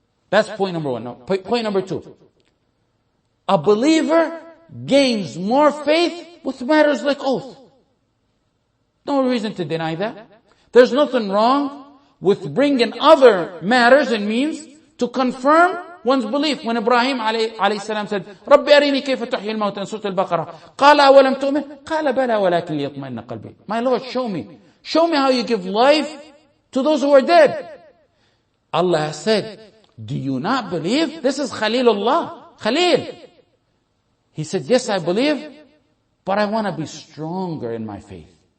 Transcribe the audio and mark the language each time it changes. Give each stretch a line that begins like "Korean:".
English: That's point number one. Now, point number two. A believer gains more faith with matters like oath. No reason to deny that. There's nothing wrong with bringing other matters and means to confirm one's belief. When Ibrahim alayhi salam said,
Arabic: رَبِّ أَرِينِي كَيْفَ تُحْيِي الْمَوْتَى
English: in Surah Al-Baqarah,
Arabic: قَالَ أَوَلَمْ تُؤْمِنْ قَالَ بَلَى وَلَكِنْ لِيَطْمَئِنَّ قَلْبِي.
English: My Lord, show me how you give life to those who are dead. Allah said, do you not believe? This is Khalilullah, Khalil. He said, yes, I believe, but I want to be stronger in my faith.